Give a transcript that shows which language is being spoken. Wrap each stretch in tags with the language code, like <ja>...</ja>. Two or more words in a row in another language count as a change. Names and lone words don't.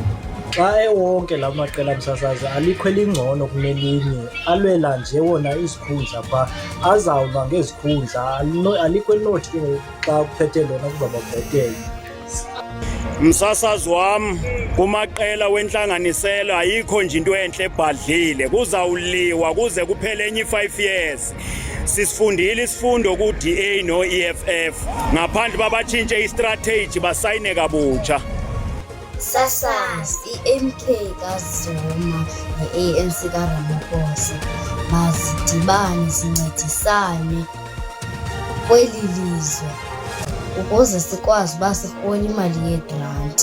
<xh>Xa ewonke la maqela msasazi alikho elingcono kunelinye, alwela nje wona isikhundla pha, azawuba ngezikhundla, alikho elinothi ke xa kuphethe lona kuzawuba bhetele. Msasazi wam, kumaqela wentlanganiselo ayikho nje into enhle ebhadlile, kuzawuliwa kuze kuphele enye 5 years. Sisifundile isifundo ku-DA no-EFF, ngaphandle babatshintshe istrategy basayine kabutsha. Sasazi i-MK kaZuma ne-ANC kaRamaphosa mazidibane zincedisane kweli lizwe ukuze sikwazi uba sirhola imali yegranti.</xh>